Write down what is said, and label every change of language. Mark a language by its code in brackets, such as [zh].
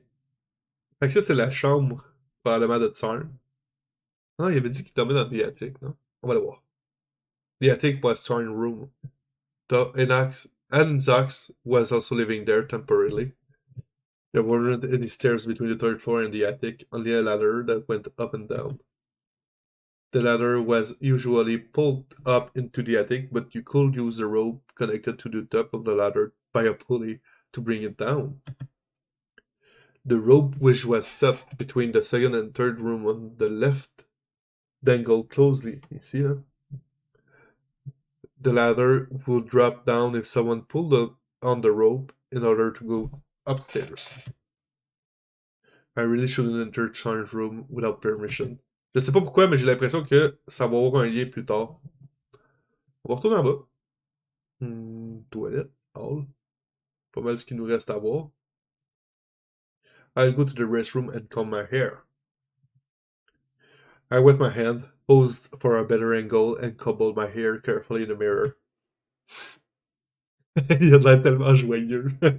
[fr] Fait que ça, c'est la chambre, probablement, de Tsarn. Non, il avait dit qu'il dormait dans [en] the attic, [fr] non? On va le voir. [en] The attic was Tsarn room. Anzax was also living there temporarily. There weren't any stairs between the third floor and the attic, only a ladder that went up and down. The ladder was usually pulled up into the attic, but you could use the rope connected to the top of the ladder by a pulley to bring it down. The rope, which was set between the second and third room on the left, dangled closely. You see that? The ladder would drop down if someone pulled on the rope in order to go upstairs. I really shouldn't enter Charn's room without permission. [fr] Je sais pas pourquoi, mais j'ai l'impression que ça va avoir un lien plus tard. On va retourner en bas. Toilette, hall. Pas mal ce qu'il nous reste à voir. [en] I'll go to the restroom and comb my hair. I wet my hand, posed for a better angle, and combed my hair carefully in the mirror. [fr] Il a de l'air tellement joyeux.